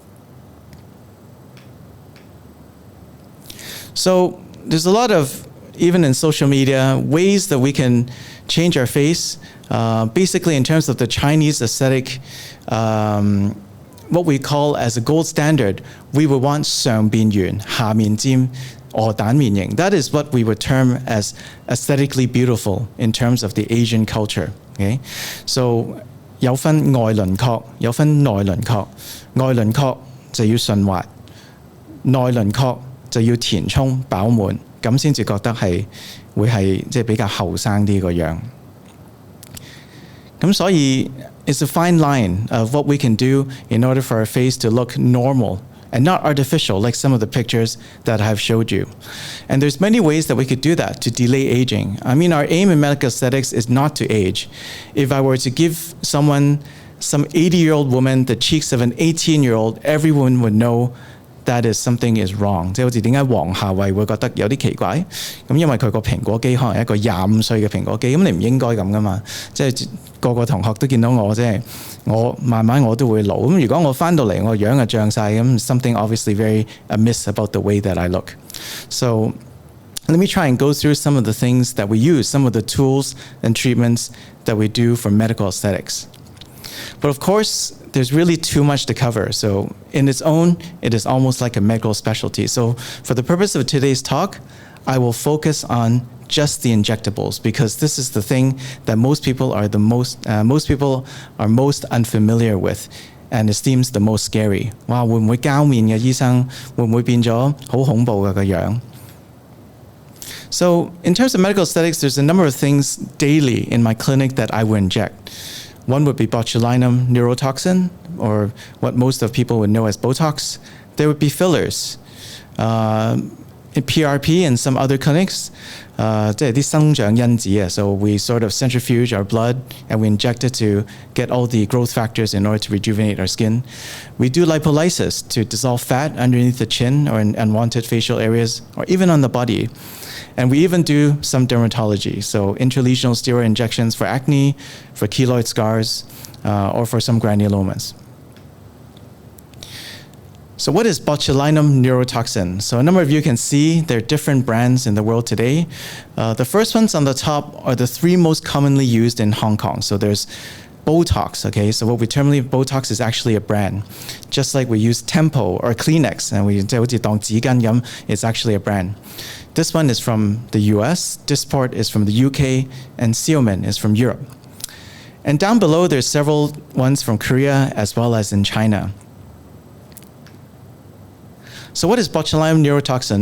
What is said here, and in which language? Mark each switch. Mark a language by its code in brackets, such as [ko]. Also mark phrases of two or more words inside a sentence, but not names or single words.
[en] So there's a lot of, even in social media, ways that we can change our face. Basically, in terms of the Chinese aesthetic, what we call as a gold standard, we would want [yue] 上邊圓,下面尖,鵝蛋面型. [en] That is what we would term as aesthetically beautiful in terms of the Asian culture. Okay? [yue] So 有分外輪廓,有分內輪廓,外輪廓就要順滑,內輪廓就要填充飽滿,咁先至覺得係會係即係比較後生啲個樣。咁所以 [en] it's a fine line of what we can do in order for our face to look normal and not artificial like some of the pictures that I have showed you. And there's many ways that we could do that to delay aging. I mean, our aim in medical aesthetics is not to age. If I were to give someone, some 80-year-old woman, the cheeks of an 18-year-old, everyone would know that is something is wrong. [yue] 即係好似點解黃夏蕙會覺得有啲奇怪？咁因為佢個蘋果肌可能係一個25歲嘅蘋果肌，咁你唔應該咁噶嘛。即係個個同學都見到我，即係我慢慢我都會老。咁如果我翻到嚟我樣就脹晒，咁 [en] something obviously very amiss about the way that I look. So let me try and go through some of the things that we use, some of the tools and treatments that we do for medical aesthetics. But of course, there's really too much to cover. So in its own, it is almost like a medical specialty. So for the purpose of today's talk, I will focus on just the injectables because this is the thing that most people are most unfamiliar with and it seems the most scary. [yue] 哇，會唔會膠面嘅醫生會唔會變咗好恐怖嘅個樣？ [en] So in terms of medical aesthetics, there's a number of things daily in my clinic that I would inject. One would be botulinum neurotoxin, or what most of people would know as Botox. There would be fillers. In PRP and some other clinics, [yue] 即係啲生長因子啊. [en] So we sort of centrifuge our blood and we inject it to get all the growth factors in order to rejuvenate our skin. We do lipolysis to dissolve fat underneath the chin or in unwanted facial areas or even on the body. And we even do some dermatology, so intralesional steroid injections for acne, for keloid scars, or for some granulomas. So what is botulinum neurotoxin? So a number of you can see there are different brands in the world today. The first ones on the top are the three most commonly used in Hong Kong. So there's Botox, okay? So what we term Botox is actually a brand. Just like we use Tempo or Kleenex, and we [yue] 好似當紙巾咁, [en] it's actually a brand. This one is from the US, Dysport is from the UK, and Xeomin is from Europe. And down below, there's several ones from Korea as well as in China. So what is botulinum neurotoxin?